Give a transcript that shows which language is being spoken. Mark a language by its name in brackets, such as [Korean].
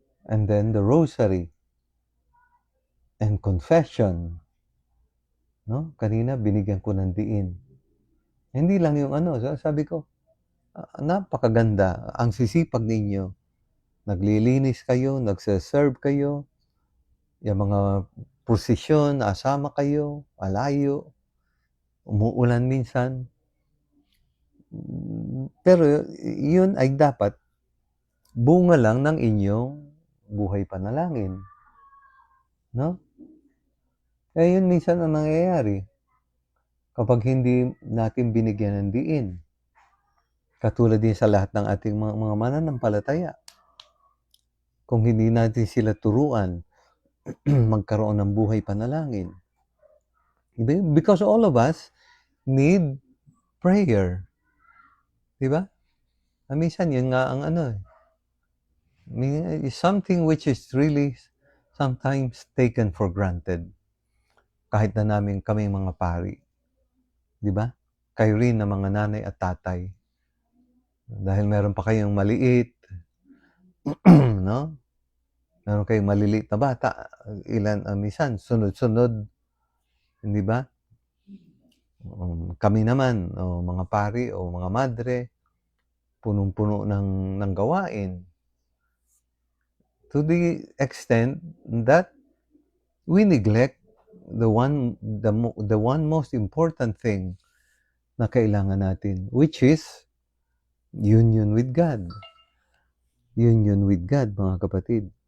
[English] And then the rosary and confession. [Filipino] No? Kanina binigyan ko ng diin. Hindi lang yung sabi ko, napakaganda ang sisipag ninyo. Naglilinis kayo, nagse-serve kayo, yung mga posisyon, asama kayo, malayo, umuulan minsan. Pero yun ay dapat bunga lang ng inyong buhay panalangin. No? Kaya yun minsan ang nangyayari kapag hindi natin binigyan ng diin. Katulad din sa lahat ng ating mga mananampalataya. Kung hindi natin sila turuan, magkaroon ng buhay panalangin. [English] Because all of us need prayer. [Filipino] Diba? Minsan yun nga ang [English] something which is really sometimes taken for granted. [Filipino] kahit na namin kami mga pari. Di ba? Kayo rin na mga nanay at tatay. Dahil meron pa kayong maliit, no? Meron kayong maliliit na bata, minsan, sunod-sunod, hindi ba? Kami naman, mga pari o mga madre, punong-puno ng gawain. [English] To the extent that we neglect the one most important thing [Filipino] na kailangan natin, [English] which is union with God. Union with God, [Filipino] mga kapatid.